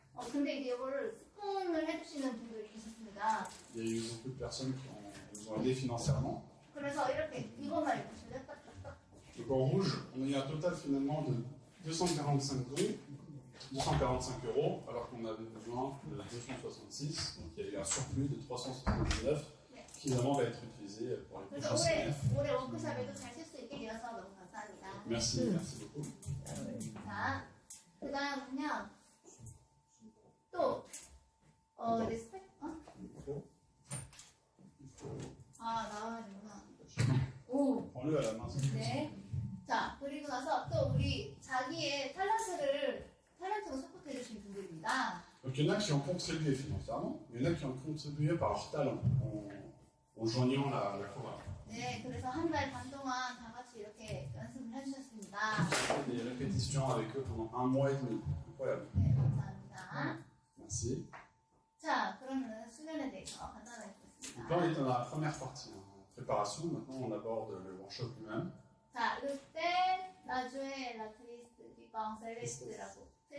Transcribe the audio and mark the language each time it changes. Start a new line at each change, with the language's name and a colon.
Korean: 근데 이제 이거를 스폰을 해주시는 분들이 계셨습니다.
French: Il y a eu beaucoup de personnes qui nous ont aidés financièrement.
Korean: 그래서 이렇게 이것만 입으시면 딱딱딱.
French: Donc en rouge, on a eu un total finalement de 245 dons, 245 €, alors qu'on avait besoin de 266. Donc il y a eu un surplus de 379 qui finalement va être utilisé pour les prochains séminaires.
Korean: 올해 워크숍에도 잘 쓸 수 있게 되어서 너무 감사합니다.
French: Merci, merci beaucoup.
Korean: 자, 그 다음은요. 또 리스펙? 나와야 되구나. 오.
French: Prends-le à la main.
Korean: 네. 자, 그리고 나서 또 우리 자기의 탤런트로 서포트해 주신 분들입니다.
French: Donc il y en a qui ont contribué financièrement, il y en a qui ont contribué par leur talent, en joignant la chorale.
Korean: 네, 그래서 한 달 반 동안 다 같이 이렇게 연습을 해주셨습니다.
French: Des répétitions avec eux pendant 1 mois et demi. Incroyable.
Korean: 네, 감사합니다.
French: Merci.
Korean: 자, 그러면 수련에 대해서 간단하게 보겠습니다.
French: Donc là on est dans la première partie, hein, préparation. Maintenant on aborde le workshop lui-même.
Korean: 자, 르테, 나주에, 라트리스트, 디방, 셀레스트라고.